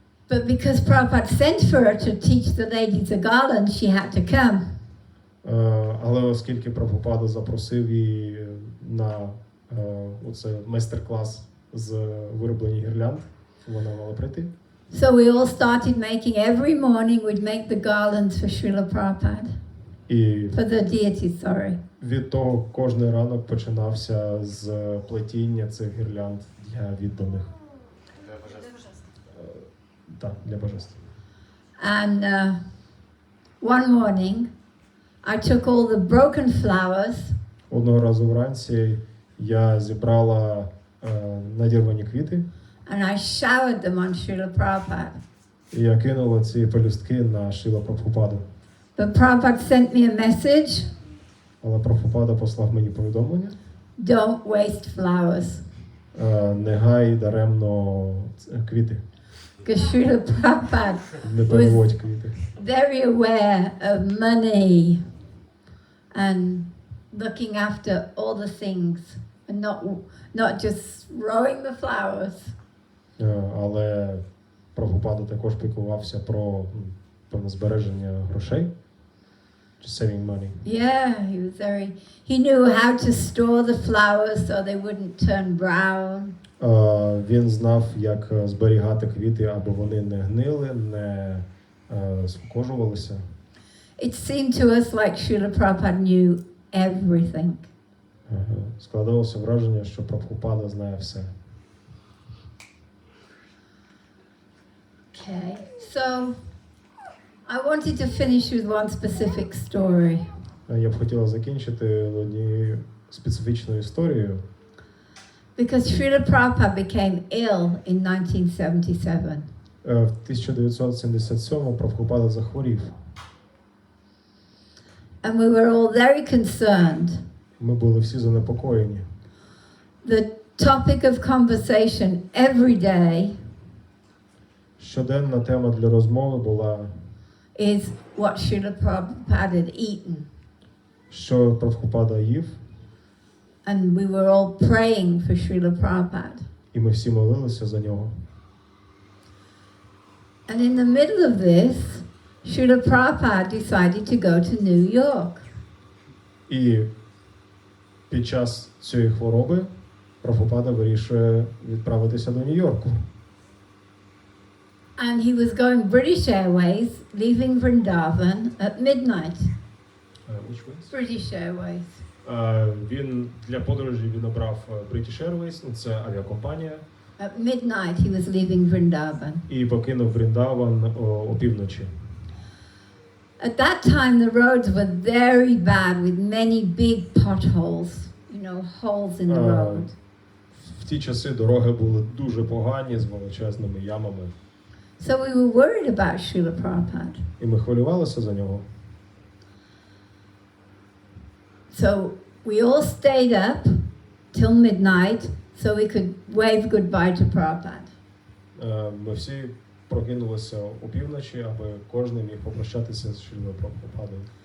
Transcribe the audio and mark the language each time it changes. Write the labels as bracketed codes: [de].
[en] But because Prabhupada sent for her to teach the ladies the garland, she had to come. [uk] Але оскільки Прабгупада запросив її на оце майстер-клас з вироблення гірлянд, вона мала прийти. [en] So we all started making, every morning we'd make the garlands for Srila Prabhupada. [uk] І [en] For the deities, sorry. [uk] від того кожний ранок починався з плетіння цих гірлянд для відданих. Так, для божеств. [en] And one morning, I took all the broken flowers [uk] Одного разу вранці я зібрала надірвані квіти, [en] and I showered them on Srila Prabhupada. [uk] і я кинула ці пелюстки на Шрила Прабгупаду. [en] But Prabhupada sent me a message, [uk] Але Прабгупада послав мені повідомлення: [en] don't waste flowers. [uk] не гай даремно квіти, [en] Because Srila Prabhupada [uk] не переводь квіти. [en] very aware of money and looking after all the things and not just throwing the flowers. [uk] Але Прабгупада також піклувався про певне збереження грошей. [en] Just saving money. Yeah, he knew how to store the flowers so they wouldn't turn brown. [uk] Він знав, як зберігати квіти, аби вони не гнили, не скукожувалися. [en] It seemed to us like Srila Prabhupada knew everything. [uk] Складалося враження, що Прабгупада знає все. [en] Okay, so I wanted to finish with one specific story. [uk] Я б хотіла закінчити однією специфічною історією. [en] Because Srila Prabhupada became ill in 1977. [uk] В 1977 Прабгупада захворів. [en] And we were all very concerned. [uk] Ми були всі занепокоєні. [en] The topic of conversation every day [uk] Щоденна тема для розмови була, [en] is what Srila Prabhupada had eaten. [uk] що Прабгупада їв, [en] And we were all praying for Srila Prabhupada. [uk] і ми всі молилися за нього. [en] And in the middle of this, Srila Prabhupada decided to go to New York. [uk] І під час цієї хвороби Прабгупада вирішує відправитися до Нью-Йорку. [en] And he was going British Airways, leaving Vrindavan at midnight. British Airways. [uk] Він для подорожі він обрав British Airways, це авіакомпанія. [en] At midnight he was leaving Vrindavan. [uk] І покинув Вріндаван опівночі. [en] At that time the roads were very bad with many big potholes, holes in the road. [uk] В ті часи дороги були дуже погані, з величезними ямами. [en] So we were worried about Srila Prabhupada. [uk] І ми хвилювалися за нього. [en] So we all stayed up till midnight so we could wave goodbye to Prabhupada. [uk] Ми всі прокинулися опівночі, аби кожен міг попрощатися з Шрилою Прабгупадою.